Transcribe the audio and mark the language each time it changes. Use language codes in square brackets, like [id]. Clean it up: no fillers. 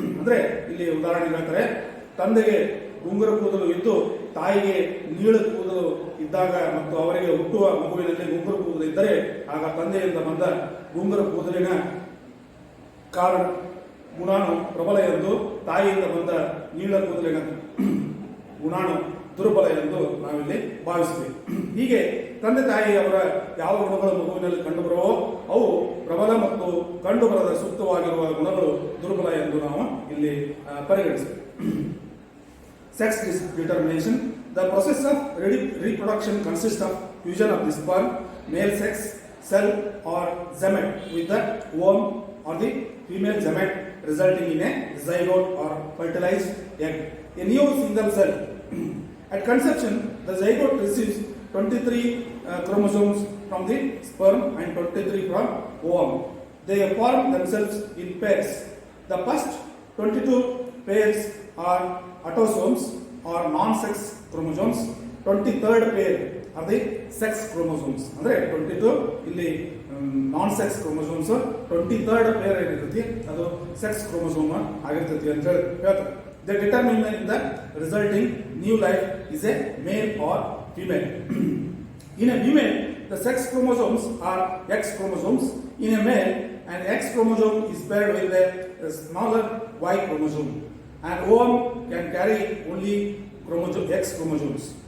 [kn] ಅಂದ್ರೆ ಇಲ್ಲಿ ಉದಾಹರಣೆ ಹೇಳ್ತಾರೆ, ತಂದೆಗೆ ಗುಂಗುರ ಕೂದಲು ಇದ್ದು ತಾಯಿಗೆ ನೀಳ ಕೂದಲು ಇದ್ದಾಗ ಮತ್ತು ಅವರಿಗೆ ಹುಟ್ಟುವ ಮಗುವಿನಲ್ಲಿ ಗುಂಗುರ ಕೂದಲು ಇದ್ದರೆ ಆಗ ತಂದೆಯಿಂದ ಬಂದ ಗುಂಗುರ ಕೂದಲಿನ ಕಾರಣ ಗುಣಾಣು ಪ್ರಬಲ ಎಂದು, ತಾಯಿಯಿಂದ ಬಂದ ನೀಳ ಕೂದಲಿನ ಗುಣಾಣು ದುರ್ಬಲ ಎಂದು ನಾವಿಲ್ಲಿ ಭಾವಿಸ್ತೀವಿ. ಹೀಗೆ ತಂದೆ ತಾಯಿಯವರ ಯಾವ ಗುಣಗಳು ಮಗುವಿನಲ್ಲಿ ಕಂಡುಬರುವೋ ಅವು ಪ್ರಬಲ ಮತ್ತು ಕಂಡುಬರದ ಸೂಕ್ತವಾಗಿರುವ ಗುಣಗಳು ದುರ್ಬಲ ಎಂದು ನಾವು ಇಲ್ಲಿ ಪರಿಗಣಿಸ್ತೇವೆ. [en] Sex determination. The process of reproduction consists of fusion of the sperm, male sex cell or gamete with the ovum or the female gamete, resulting in a zygote or fertilized egg. A new single cell. At conception, the zygote receives 23 chromosomes from the sperm and 23 from ovum. they form themselves in pairs. The first 22 pairs are autosomes or non-sex chromosomes. 23rd pair are the sex chromosomes. [kn] ಅಂದರೆ 22 ಇಲ್ಲಿ non-sex chromosomes, 23rd pair ಏನಿರ್ತೈತಿ ಅದು sex chromosome ಆಗಿರ್ತೈತಿ ಅಂತ ಹೇಳ್ತಾರೆ. [en] They determine in the resulting new life is a male or female. In a female, the sex chromosomes are X chromosomes. In a male, an X chromosome is paired with a smaller Y chromosome. An ovum can carry only X chromosomes.